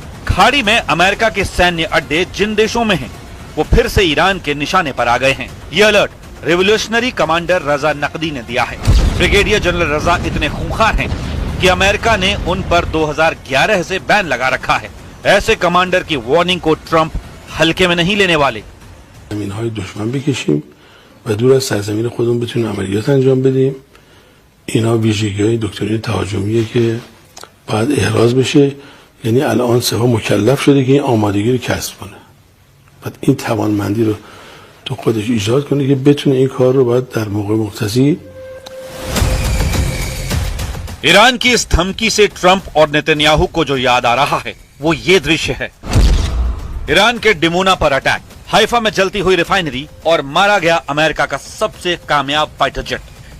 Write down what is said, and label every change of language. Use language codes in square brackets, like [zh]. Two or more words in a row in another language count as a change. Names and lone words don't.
[hi] खाड़ी में अमेरिका के सैन्य अड्डे जिन देशों में हैं, वो फिर से ईरान के निशाने पर आ गए हैं। ये अलर्ट [en] revolutionary commander [hi] रजा नकदी ने दिया है। [en] brigadier general [hi] रजा इतने खूंखार हैं कि अमेरिका ने उन पर 2011 से बैन लगा रखा है। ऐसे कमांडर की वार्निंग को ट्रंप हल्के में नहीं लेने वाले। [fa] زمین‌های دشمن بکشیم و دور از سرزمین خودمون بتونیم عملیات انجام بدیم. اینا ویژگی‌های دکترین تهاجمیه که باید احراز بشه. یعنی الان سپاه مکلف شده که این آمادگی رو کسب کنه. بعد این توانمندی رو تو خودش ایجاد کنه که بتونه این کار رو باید در موقع مقتضی [hi] ईरान की इस धमकी से ट्रंप और नेतन्याहू को जो याद आ रहा है वो ये दृश्य है। ईरान के डिमोना पर अटैक, हाइफा में जलती हुई रिफाइनरी और मारा गया अमेरिका का सबसे कामयाब [en] fighter jet.